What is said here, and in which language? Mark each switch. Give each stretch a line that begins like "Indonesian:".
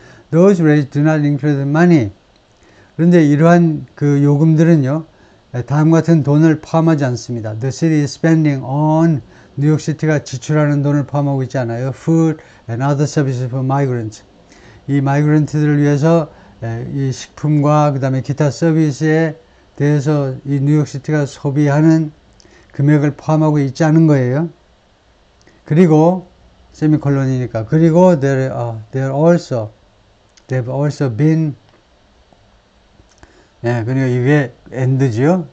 English: Those rates do not include money.
Korean: 그런데 이러한 그 요금들은요, 다음과 같은 돈을 포함하지 않습니다.
English: The city is spending on,
Korean: 뉴욕시티가 지출하는 돈을 포함하고 있지 않아요.
English: Food and other services for migrants.
Korean: 이 마이그런트들을 위해서 이 식품과 그 다음에 기타 서비스에 대해서 이 뉴욕시티가 소비하는 금액을 포함하고 있지 않은 거예요. 그리고 세미콜론이니까 그리고
English: they've also been
Korean: 그리고 이게 end죠.